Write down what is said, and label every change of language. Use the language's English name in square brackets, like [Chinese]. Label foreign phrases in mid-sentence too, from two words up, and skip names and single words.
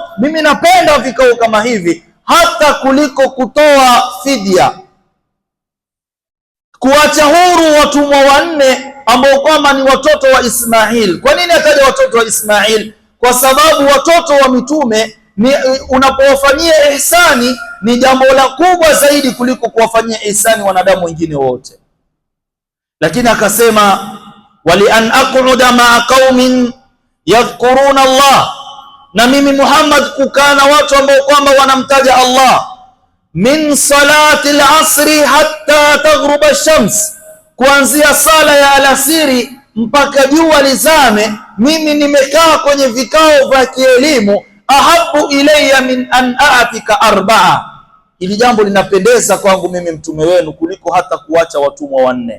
[Swahili] Mimi napenda vikao kama hivi hata kuliko kutoa fidia, kuacha huru watumwa wanne ambao kwamba ni watoto wa Ismail. Kwa nini ataja watoto wa Ismail? Kwa sababu watoto wa mitume ni unapowafanyia ihsani ni jambo la kubwa zaidi kuliko kuwafanyia ihsani wanadamu wengine wote. Lakini akasema, [Arabic] ولأن أقعد مع قوم يذكرون الله, [Swahili] na mimi Muhammad kukaa na watu ambao kwamba wanamtaja Allah, [Arabic] من صلاة العصر حتى تغرب الشمس, [Swahili] kuanzia sala ya alasiri mpaka jua lizame. Mimi nimekaa kwenye vikao vya kielimu, [Arabic] أحب إلي من أن أعتق أربعة, [Swahili] ili jambo linapendeza kwangu mimi mtume wenu kuliko hata kuacha watumwa wanne.